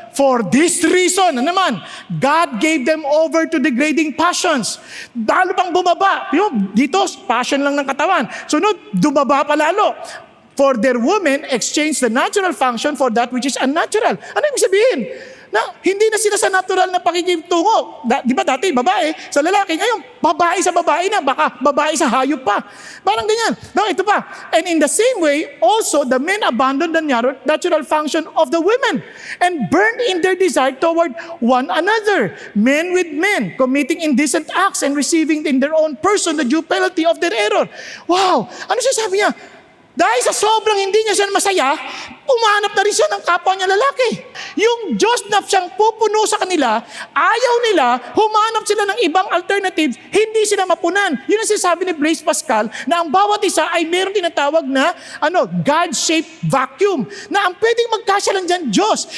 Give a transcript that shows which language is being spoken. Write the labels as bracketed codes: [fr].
[en] For this reason, naman, God gave them over to degrading passions. [tl] Lalo pang bumaba. Dito, passion lang ng katawan. Sunod, dumaba pa lalo. [en] For their women exchange the natural function for that which is unnatural. [tl] Ano ibig sabihin? Na hindi na sila sa natural na pakikitungo. Di ba dati babae sa lalaki, ngayon babae sa babae na, baka babae sa hayop pa. Parang ganyan. No, ito pa. [en] And in the same way, also the men abandon the natural function of the women and burn in their desire toward one another. Men with men, committing indecent acts and receiving in their own person the due penalty of their error. [tl] Wow! Ano siya sabi niya? Dahil sa sobrang hindi niya siya masaya, umanap na rin siya ng kapwa niya lalaki. Yung Diyos na siyang pupuno sa kanila, ayaw nila, humanap sila ng ibang alternatives, hindi sila mapunan. Yun ang sinasabi ni Blaise Pascal, na ang bawat isa ay meron tinatawag na God-shaped vacuum, na ang pwedeng magkasya lang dyan, Diyos.